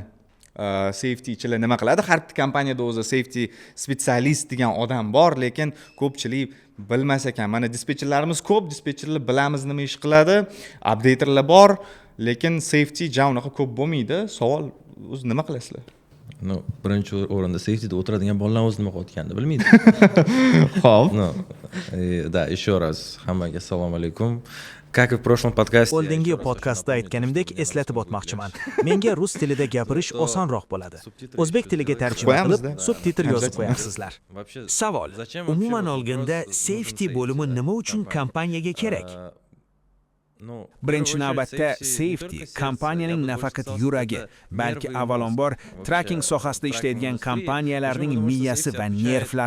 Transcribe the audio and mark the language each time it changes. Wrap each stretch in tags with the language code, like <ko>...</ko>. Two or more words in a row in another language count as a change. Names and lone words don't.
<uz>Safety ichilar nima qiladi? Har bir kompaniyada o'zi</uz> <en>safety specialist</en> <uz>degan odam bor, lekin ko'pchilik bilmas ekan. Mana dispetcherlarimiz ko'p, dispetcherlar bilamiz nima ish qiladi, updaterlar bor, lekin safety unaqa ko'p bo'lmaydi. Savol, o'zi nima qilasizlar? Birinchi o'rinda safetyda o'tiradigan bolalar o'zi nima qilayotganini bilmaydi. Xo'p.</uz> <ru>Еще раз</ru> <uz>hammaga assalomu alaykum.</uz> <ru>Как и в прошлом подкасте.</ru> <uz>Oldingi podkastda aytganimdek eslatib o'tmoqchiman. Menga rus tilida gapirish osonroq bo'ladi. O'zbek tiliga tarjima qilib, subtitr yozib qo'yasizlar. Savol: umuman olganda, safety bo'limi nima uchun kompaniyaga kerak? Birinchi navbatda safety kompaniyaning nafaqat yuragi, balki avvalambor tracking sohasida ishlaydigan kompaniyalarning miyasi va nervlari.</uz>